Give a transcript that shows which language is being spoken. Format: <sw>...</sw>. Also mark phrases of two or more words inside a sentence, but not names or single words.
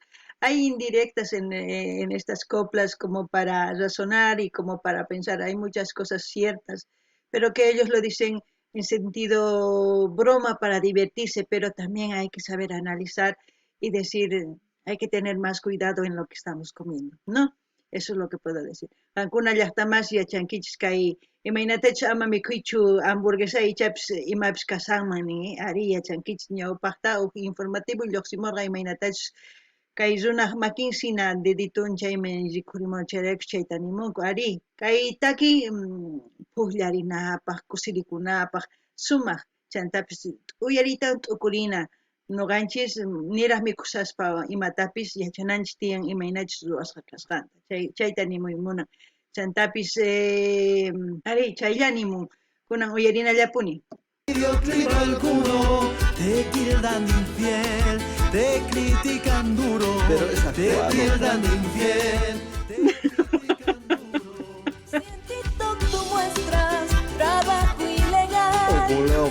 <es>Hay indirectas en estas coplas como para razonar y como para pensar. Hay muchas cosas ciertas, pero que ellos lo dicen en sentido broma para divertirse, pero también hay que saber analizar y decir, hay que tener más cuidado en lo que estamos comiendo, ¿no? Eso es lo que puedo decir.</es> <qu>Ankuna llaqtamas yachankichis kay imaynatachus ama mikuychu hamburguesa ichapish imapish kasanman ari yachankichis ñawpaqta uj informativo lluqsimurqa imaynatachus kay runaq makinsina deditun chayman rikhurimun chayraykus chayta nimunku ari kay taki puqllarinapaq kusirikunapaq sumaq chantapis uyaritan t'ukurina nuqanchis niraq mikusaspa imatapis yachananchis tiyan imaynachus ruwasqa kasqanta chayta nimuymunan chantapis ari chaylla nimun kunan uyarinallapuni.</qu> <es>videoclip alguno. Te tildan de infiel, te critican duro, te tildan de infiel, te critican duro. Si en TikTok tú muestras trabajo ilegal.</es>